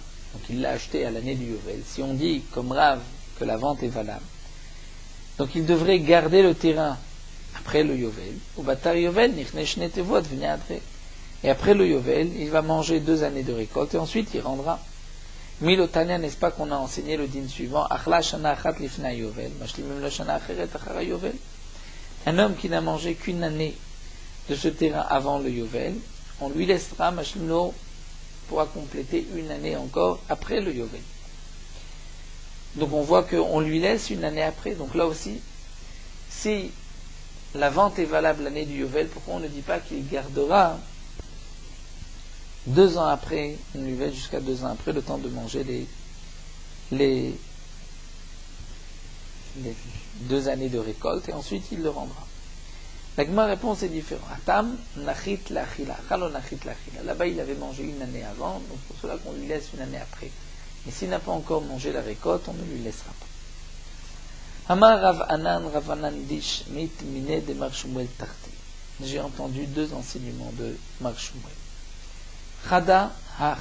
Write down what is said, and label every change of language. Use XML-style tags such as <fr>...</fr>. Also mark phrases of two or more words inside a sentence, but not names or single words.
<fr>Donc il l'a acheté à l'année du Yovel. Si on dit, comme Rav, que la vente est valable, donc il devrait garder le terrain après le Yovel. Au</fr> <arc>בתר יובל,</arc> <fr>et après le Yovel, il va manger 2 années de récolte et ensuite il rendra. Milotania, n'est-ce pas qu'on a enseigné le din suivant,</fr> <he>אכלה שנה אחת לפני יובל, משלימים לה שנה אחרת אחר יובל.</he> <fr>un homme qui n'a mangé qu'une année de ce terrain avant le Yovel, on lui laissera, Mashlimno pourra compléter une année encore après le Yovel. Donc on voit qu'on lui laisse une année après. Donc là aussi, si la vente est valable l'année du Yovel, pourquoi on ne dit pas qu'il gardera 2 ans après, on lui laisse jusqu'à 2 ans après le temps de manger les 2 années de récolte et ensuite il le rendra. La réponse est différente.</fr> <arc>התם נחית לכתחילה, הלא נחית לכתחילה.</arc> <fr>Là-bas il avait mangé une année avant, donc pour cela qu'on lui laisse une année après. Et s'il n'a pas encore mangé la récolte, on ne lui laissera pas.</fr> <arc>אמר רב ענן דשמיע לי מיניה דמר שמואל תרתי.</arc> <fr>J'ai entendu 2 enseignements de Mar Shmuel.</fr> <arc>חדא הא.</arc>